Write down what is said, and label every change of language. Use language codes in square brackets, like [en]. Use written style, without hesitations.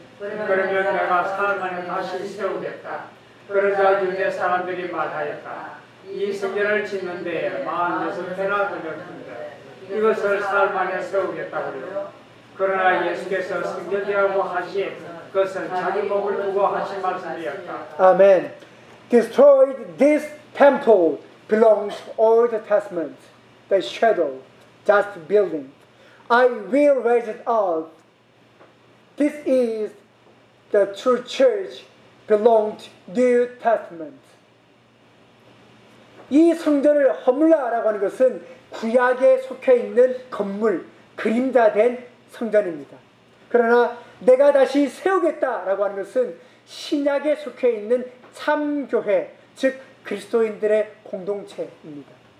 [ko] 그러면 내가 사흘만에 다시 세우겠다. 그러자 유대 사람들이 말하였다. 이 성전을 짓는 데에 46회나 걸렸습니다. 이것을 사흘 만에 세우겠다고 해요. 그러나 예수께서 성전이라고 하신 것은 자기 몸을 두고 하신 말씀이었다. 아멘. [en] Destroyed this temple belongs Old Testament, the shadow, just building. I will raise it up. This is the true church belonged New Testament. [ko] 이 성전을 허물라라고 하는 것은 구약에 속해 있는 건물, 그림자 된 성전입니다. 그러나 내가 다시 세우겠다라고 하는 것은 신약에 속해 있는 참교회, 즉 그리스도인들의 공동체입니다.